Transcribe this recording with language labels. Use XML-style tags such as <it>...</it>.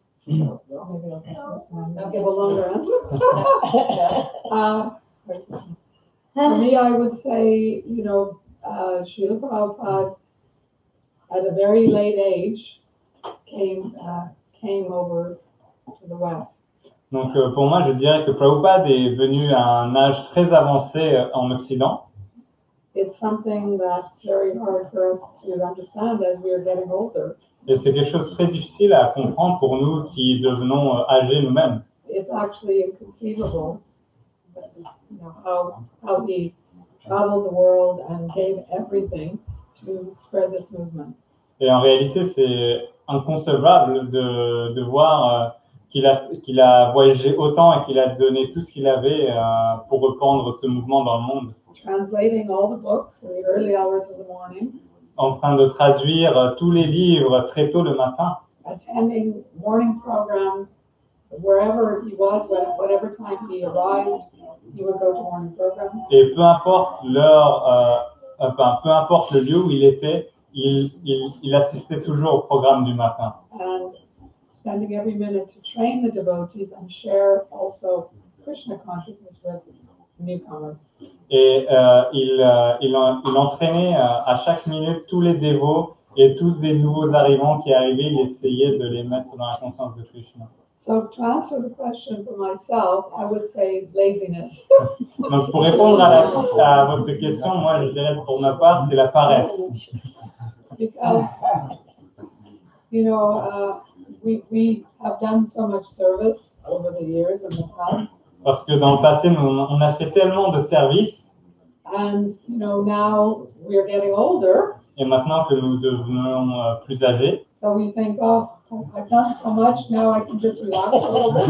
<en>I'll give a longer answer. For me, I would say, Srila Prabhupada, at a very late age, came over to the West.</en> <fr>Donc pour moi, je dirais que Prabhupada est venu à un âge très avancé en Occident.</fr> <en>It's something that's very hard for us to understand as we are getting older.</en> <fr>Et c'est quelque chose de très difficile à comprendre pour nous qui devenons âgés nous-mêmes.</fr> <en>It's actually inconceivable, how he traveled the world and gave everything to spread this movement.</en> <fr>Et en réalité, c'est inconcevable de voir qu'il a voyagé autant et qu'il a donné tout ce qu'il avait pour répandre ce mouvement dans le monde.</fr> <en>Translating all the books in the early hours of the morning.</en> <fr>En train de traduire tous les livres très tôt le matin.</fr> <en>Attending morning program wherever he was, whatever time he arrived, he would go to morning program.</en> <fr>Et peu importe l'heure, peu importe le lieu où il était, il assistait toujours au programme du matin.</fr> <en>And spending every minute to train the devotees and share also Krishna consciousness with newcomers.</en> <fr>Et il entraînait à chaque minute tous les dévots et tous les nouveaux arrivants qui arrivaient, il essayait de les mettre dans la conscience de Krishna.</fr> <en>So to answer the question for myself, I would say laziness.</en> <fr>Donc pour répondre à votre question, moi je dirais pour ma part, c'est la paresse.</fr> <en>Because, we have done so much service over the years in the past.</en> <fr>Parce que dans le passé, on a fait tellement de services.</fr> <en>And, now we are getting older.</en> <fr>Et maintenant que nous devenons plus âgés.</fr> <en>So we think, oh, I've done so much, now I can just relax a little bit.</en>